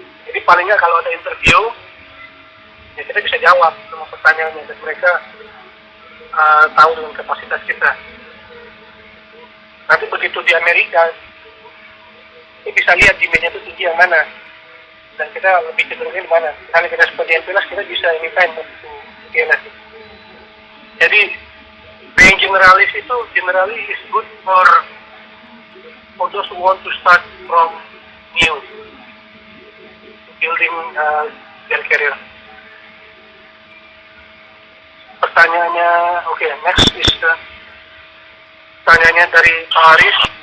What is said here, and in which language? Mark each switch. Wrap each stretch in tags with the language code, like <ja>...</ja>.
<id>Jadi paling nggak kalau ada interview, ya kita bisa jawab semua pertanyaannya dan mereka tahu dengan kapasitas kita. Nanti begitu di Amerika, kita bisa lihat demandnya itu tinggi yang mana, dan kita lebih cenderungnya di mana. Misalnya kita seperti MPLS, kita bisa anytime begitu PLS. Jadi</id> <en>being generalis itu generally is good for those who want to start from new, building their career.</en> <id>Pertanyaannya, oke,</id> <en>next is</en> <id>pertanyaannya dari Pak Haris.</id>